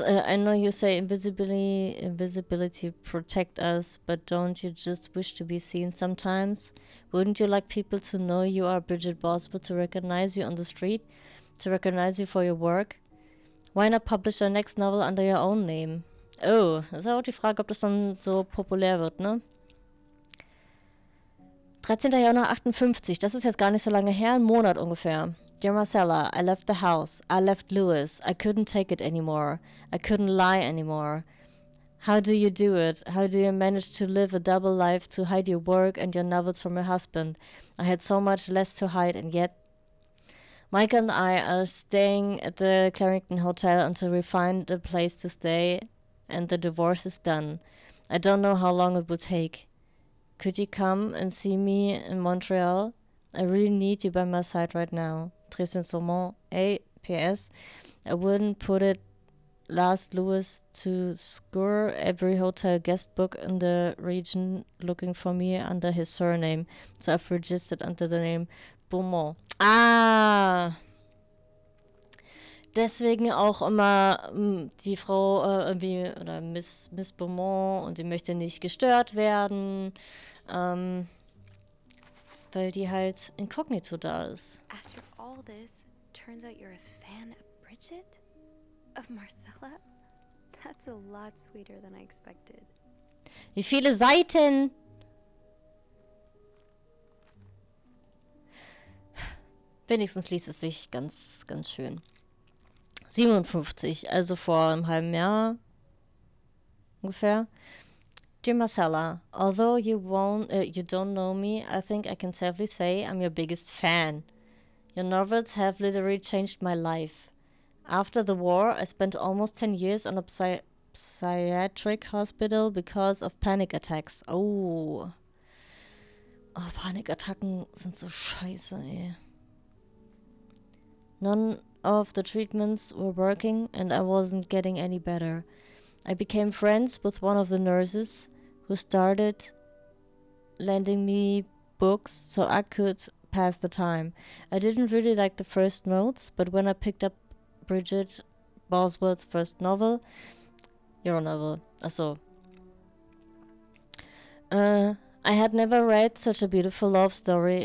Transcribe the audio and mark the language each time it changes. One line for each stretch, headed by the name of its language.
English: I know you say invisibility protect us, but don't you just wish to be seen sometimes? Wouldn't you like people to know you are Bridget Boswell, to recognize you on the street, to recognize you for your work? Why not publish your next novel under your own name?
German: Oh, das ist auch die Frage, ob das dann so populär wird, ne? 13. Januar 58, das ist jetzt gar nicht so lange her, ein Monat ungefähr.
English: Dear Marcella, I left the house. I left Louis. I couldn't take it anymore. I couldn't lie anymore. How do you do it? How do you manage to live a double life, to hide your work and your novels from your husband? I had so much less to hide, and yet... Michael and I are staying at the Clarington Hotel until we find a place to stay and the divorce is done. I don't know how long it will take. Could you come and see me in Montreal? I really need you by my side right now.
French: Très sincèrement,
English: A.P.S. I wouldn't put it last Louis to scour every hotel guest book in the region looking for me under his surname. So I've registered under the name Beaumont. Ah!
German: Deswegen auch immer die Frau irgendwie, oder Miss Beaumont, und sie möchte nicht gestört werden, weil die halt inkognito da ist.
English: After all this, turns out you're a fan of Bridget? Of Marcella? That's a lot sweeter than I expected.
German: Wie viele Seiten? Wenigstens liest es sich ganz, ganz schön. 57, also vor einem halben Jahr ungefähr.
English: Dear Marcella, although you don't know me, I think I can safely say I'm your biggest fan. Your novels have literally changed my life. After the war, I spent almost 10 years in a psychiatric hospital because of panic attacks.
German: Oh, Panikattacken sind so scheiße, ey.
English: None of the treatments were working and I wasn't getting any better. I became friends with one of the nurses who started lending me books so I could pass the time. I didn't really like the first notes, but when I picked up Bridget Boswell's first novel, your novel, I had never read such a beautiful love story.